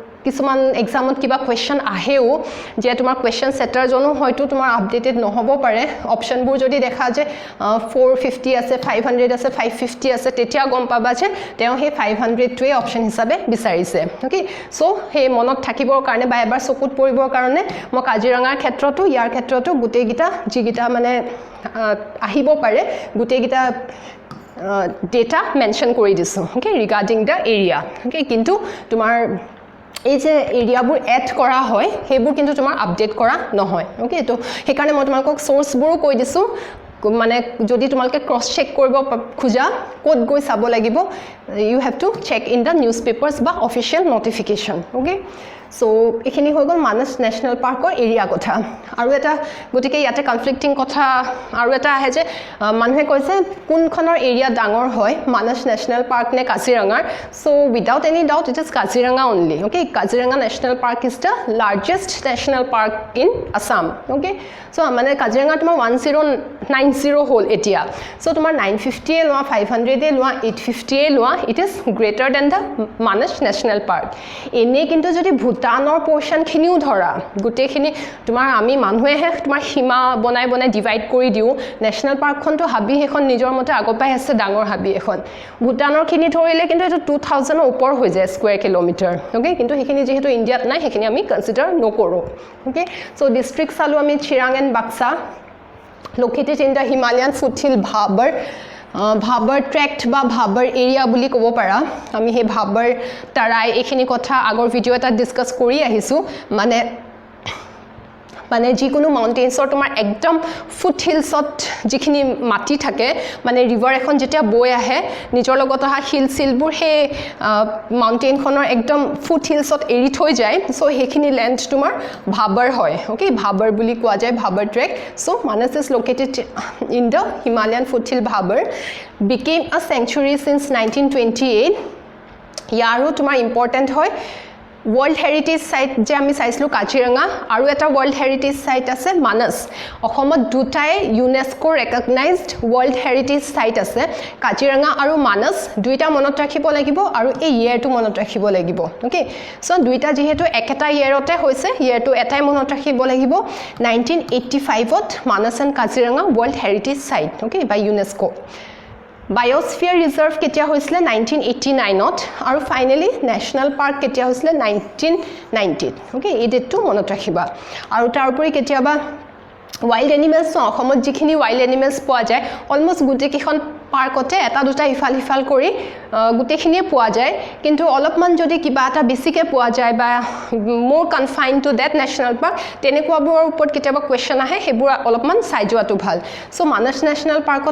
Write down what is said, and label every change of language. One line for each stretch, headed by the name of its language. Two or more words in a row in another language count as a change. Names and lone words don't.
Assamese: কিছুমান এক্সামত কিবা কোৱেশ্চন আহেও যে তোমাৰ কোৱেশ্চন সেটাৰজনো হয়তো তোমাৰ আপডেটেড নহব পাৰে অপচনবোৰ যদি দেখা যে 450 আছে 500 আছে 550 আছে তেতিয়া গম পাবা যে তেওঁ হে 500 টোৱে অপচন হিচাপে বিচাৰিছে
English: okay so
Assamese: হে মনত থাকিবৰ কাৰণে বা এবাৰ চকুত পৰিবৰ কাৰণে মই কাজিৰঙাৰ ক্ষেত্ৰটো ইয়াৰ ক্ষেত্ৰটো গুটেইগিটা যিগিটা মানে আহিব পাৰে গুটেইগিটা
English: data mention
Assamese: কৰি দিছো
English: okay regarding the area okay
Assamese: কিন্তু তোমাৰ এই যে এৰিয়াবোৰ এড কৰা হয় হেবোৰ কিন্তু তোমাৰ আপডেট কৰা নহয় ওকে তো হেকাৰণে মই তোমাকক সোৰ্সবোৰো কৈ দিছো মানে যদি তোমালকে ক্ৰস চেক কৰিব খুজা কোড গৈ চাব লাগিব
English: you have to check in the newspapers
Assamese: বা
English: official notification okay so
Assamese: এখিনি হৈ গল মানস ন্যাশনাল পাৰ্কৰ এৰিয়া কথা আৰু এটা গতিকে ইয়াতে কনফ্লিক্টিং কথা আৰু এটা আহে যে মানুহে কৈছে কোনখনৰ এৰিয়া ডাঙৰ হয় মানস ন্যাশনাল পাৰ্ক নে কাজিৰঙাৰ
English: so without any doubt it is Kaziranga only okay Kaziranga National Park is the largest National Park in Assam okay so
Assamese: মানে কাজিৰঙা তোমাৰ 1090 হল এতিয়া সো তোমাৰ 950 এ লোৱা 500 এ লোৱা 850 এ লোৱা
English: it is greater than the
Assamese: মানস ন্যাশনাল পাৰ্ক এনে কিন্তু যদি ভুটানৰ পোৰ্শন খিনিও ধৰা গুটেখিনি তোমাৰ আমি মানুহেহে তোমাৰ সীমা বনাই বনাই ডিভাইড কৰি দিও ন্যাশনাল পাৰ্কখনটো হাবি এখন নিজৰ মতে আগপাই আছে ডাঙৰ হাবি এখন ভুটানৰ খিনি ধৰিলে কিন্তু এটো 2000 ওপৰ হৈ যায়
English: square kilometre okay
Assamese: কিন্তু হেখিনি যেহেতু ইন্ডিয়াত নাই হেখিনি আমি কনসিডাৰ নকৰো
English: okay so district
Assamese: চালু আমি চিৰাং এণ্ড বাক্সা
English: located in the Himalayan foothill Bhabar tract
Assamese: বা Bhabar area বুলি ক'ব পাৰা আমি হে Bhabar তাৰাই এখিনি কথা আগৰ ভিডিও এটা ডিসকাস কৰি আহিছো মানে যিকোনো মাউন্টেইনছৰ তোমাৰ একদম ফুট হিলছত যিখিনি মাটি থাকে মানে ৰিভাৰ এখন যেতিয়া বৈ আহে নিজৰ লগত অহা হিল সিলবোৰ হে মাউন্টেইনখনৰ একদম ফুট হিলছত এৰি থৈ যায় সো হেখিনি ল্যান্ড তোমাৰ ভাবৰ হয় ওকে ভাবৰ বুলি কোৱা যায় ভাবৰ
English: tract so Manas is located in the Himalayan foothill Bhabar became a sanctuary since 1928
Assamese: ইয়াৰো তোমাৰ ইম্পৰ্টেন্ট হয় World Heritage Site যে আমি চাইছিলো কাজিৰঙা আৰু এটা World Heritage Site আছে মানস অসমত দুটাই UNESCO recognized World Heritage Site আছে কাজিৰঙা আৰু মানস দুইটা মনত ৰাখিব লাগিব আৰু এই ইয়াৰটো মনত ৰাখিব লাগিব
English: okay so
Assamese: দুইটা যেহেতু একেটা ইয়াৰতে হৈছে ইয়াৰটো এটাই মনত ৰাখিব লাগিব 1985 ত মানস এণ্ড কাজিৰঙা World Heritage Site
English: okay by
Assamese: UNESCO Biosphere Reserve কেতিয়া হৈছিলে 1989 ত আৰু
English: finally national park
Assamese: কেতিয়া হৈছিলে 1990 ওকে এই ডেটটো মনত ৰাখিবা আৰু তাৰ উপৰি কেতিয়াবা
English: wild animals
Assamese: অসমত যিখিনি
English: wild animals
Assamese: পোৱা যায় অলমোস্ট গুটেকিখন পাৰ্কতে এটা দুটা ইফাল কৰি গুটেখিনিয়ে পোৱা যায় কিন্তু অলপমান যদি কিবা এটা বেছিকে পোৱা যায় বা মোৰ
English: confine to that national park
Assamese: তেনেকুৱাবোৰৰ ওপৰত কেতিয়াবা কোৱেশ্চন আহে হেবোৰ অলপমান চাই যোৱাটো ভাল সো মানস ন্যাশনাল পাৰ্কত